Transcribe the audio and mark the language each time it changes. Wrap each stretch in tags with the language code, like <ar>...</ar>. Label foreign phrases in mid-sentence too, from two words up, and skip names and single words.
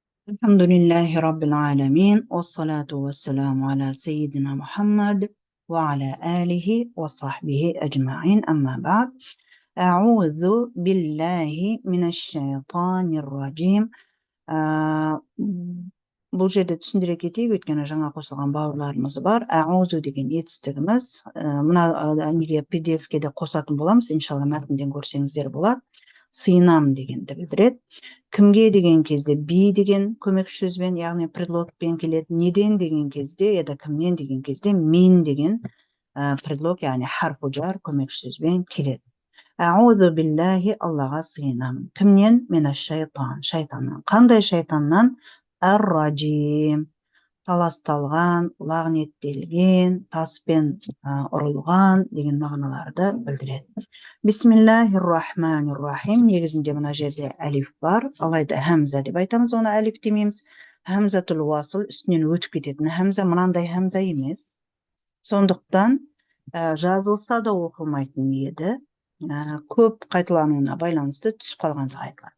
<ar>الحمد لله رب العالمين. والصلاة والسلام على سيدنا محمد وعلى آله وصحبه أجمعين. أما بعد. أعوذ بالله من الشيطان الرجيم.</ar> <kk>Бұл жерде түсіндіре кетейік, өйткені жаңа қосылған бауырларымыз бар. Аузу деген етістігіміз. Мына неге PDF-ке де қосатын боламыз. Иншалла мәтінден көрсеңіздер болады. Сыйынам дегенді білдіреді. Кімге деген кезде би деген көмекші сөзбен, яғни предлогпен келеді. Неден деген кезде, яда кімнен деген кезде мен деген предлог, яғни</kk> <ar>حرف جر</ar> <kk>көмекші сөзбен келеді.</kk> <ar>أعوذ بالله,</ar> <kk>Аллаға сыйынамын. Кімнен?</kk> <ar>من الشيطان,</ar> <kk>шайтаннан. Қандай шайтаннан? Ар-раджим, таласталған, лағнеттелген, таспен ұрылған деген мағыналарды білдіреді.</kk> <ar>بسم الله الرحمن الرحيم.</ar> <kk>Негізінде мына жерде әлиф бар, алайда хамза деп айтамыз, оны әлиф демейміз.</kk> <ar>همزة الوصل,</ar> <kk>үстінен өтіп кететін хамза, мынандай хамза емес. Сондықтан жазылса да оқылмайтын еді. Көп қайталануына байланысты түсіп қалғанда айтылады.</kk>